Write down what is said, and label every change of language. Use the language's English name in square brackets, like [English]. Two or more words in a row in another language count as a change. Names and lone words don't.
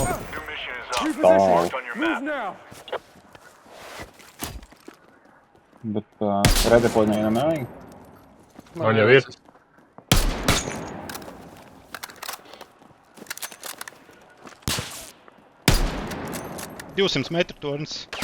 [English] New mission is up. New position. Marked on your Move map. now. [Latvian] Bet redakoļu nevienam nevajag. Man jau ir. $200 metru tornis.